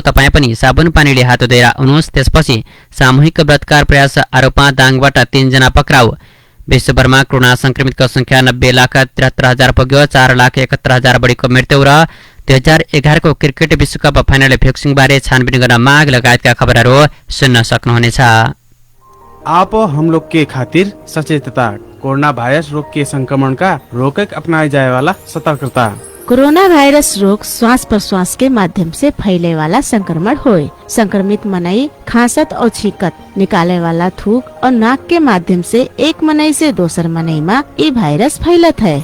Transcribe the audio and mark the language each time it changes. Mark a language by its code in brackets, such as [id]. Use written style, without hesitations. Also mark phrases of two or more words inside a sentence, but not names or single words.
[ne] तपाईँ पनि साबुन पानीले हात धोएर आउनुहोस्। त्यसपछि सामूहिक बलात्कार प्रयास आरोपमा दाङबाट 3 जना पक्राउ। विश्वभरमा कोरोना संक्रमितको संख्या 90,73,000 पुग्यो। 4,71,000 बढीको मृत्यु र 2011 को क्रिकेट विश्वकप फाइनल फिक्सिङबारे छानबिन गर्न माग लगायतका खबरहरू सुन्न सक्नुहुनेछ। [bho] आप हम लोग के खातिर सचेतता, कोरोना वायरस रोग के संक्रमण का रोकक अपनाए जाए वाला सतर्कता। कोरोना वायरस रोग श्वास प्रश्वास के माध्यम से फैले वाला संक्रमण होय। संक्रमित मनाई खांसत और छींकत निकाले वाला थूक और नाक के माध्यम से एक मनाई से दोसर मनाई में ये वायरस फैलत है।